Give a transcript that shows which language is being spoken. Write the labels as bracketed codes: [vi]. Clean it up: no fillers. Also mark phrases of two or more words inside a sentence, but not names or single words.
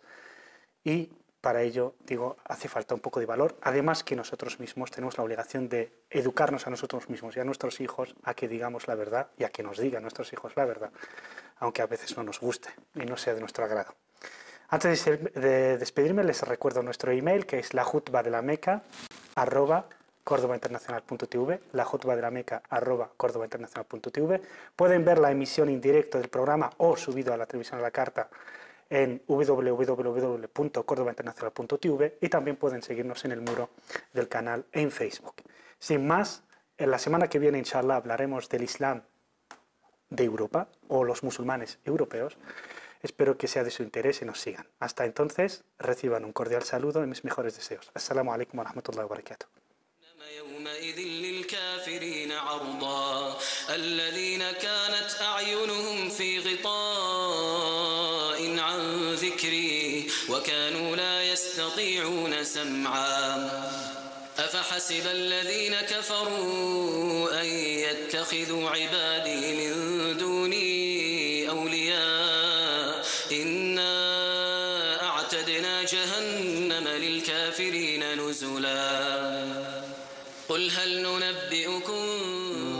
[es] Y para ello, digo, hace falta un poco de valor. Además que nosotros mismos tenemos la obligación de educarnos a nosotros mismos y a nuestros hijos a que digamos la verdad y a que nos digan nuestros hijos la verdad, aunque a veces no nos guste y no sea de nuestro agrado. Antes de despedirme, les recuerdo nuestro email, que es lajutbadelameca@cordobainternacional.tv, lajutbadelameca@cordobainternacional.tv. Pueden ver la emisión en directo del programa o subido a la televisión a la carta en www.cordobainternacional.tv y también pueden seguirnos en el muro del canal en Facebook. Sin más, en la semana que viene, inshallah, hablaremos del Islam de Europa o los musulmanes europeos. Espero que sea de su interés y nos sigan. Hasta entonces, reciban un cordial saludo y mis mejores deseos. [ar] السلام عليكم ورحمة الله وبركاته. يومئذ للكافرين عرضا الذين كانت أعينهم في غطاء عن ذكري وكانوا لا يستطيعون سمعا أفحسب الذين كفروا أن يتخذوا عبادي من دوني أولياء إنا أعتدنا جهنم للكافرين نزلا قل هل ننبئكم